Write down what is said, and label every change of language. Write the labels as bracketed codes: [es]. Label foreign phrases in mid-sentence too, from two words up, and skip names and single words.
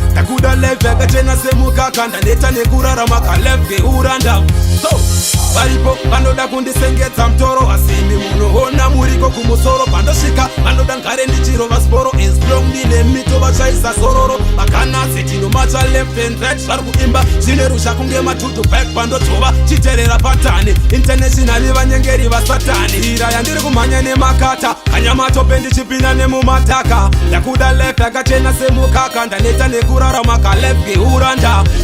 [sn] Ndakuda life yakachena semukaka. Ndaneta nekurarama ka life keuranda. So, varipo vanoda kundisengedza mutoro, asi imi munoona muriko kumusoro. Pandosvika vanoda ngare ndichirova siporo. [en] As long [sn] ndine mito vachaisa sororo. Makanasi tinomacha [en] left and right. [sn] Vari kuimba zvine rusha kunge matutu back. Pandotova chiterera patani internationally vanyengeri vasatani. Ira yandiri kumhanya nemakata. Kanya matope ndichipinda nemumataka. Ndakuda life yakachena semukaka. Ndaneta nekurarama ka life keuranda.